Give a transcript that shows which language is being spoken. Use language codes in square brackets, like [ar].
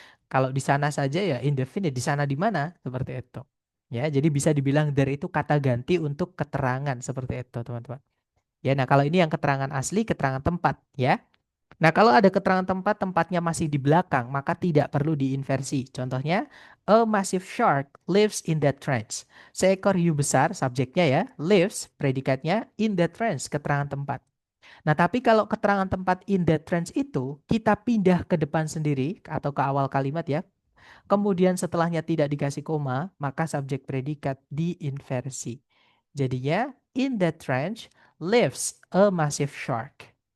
[id] Kalau di sana saja ya indefinite, di sana di mana seperti itu. Ya, jadi bisa dibilang there itu kata ganti untuk keterangan seperti itu, teman-teman. Ya, nah kalau ini yang keterangan asli, keterangan tempat ya. Nah, kalau ada keterangan tempat, tempatnya masih di belakang, maka tidak perlu diinversi. [en] Contohnya, a massive shark lives in that trench. [id] Seekor hiu besar, subjeknya ya, lives, predikatnya, [en] in that trench, [id] keterangan tempat. Nah, tapi kalau keterangan tempat [en] in that trench [id] itu, kita pindah ke depan sendiri, atau ke awal kalimat ya, kemudian setelahnya tidak dikasih koma, maka subjek predikat diinversi. Jadinya, [en] in that trench lives a massive shark.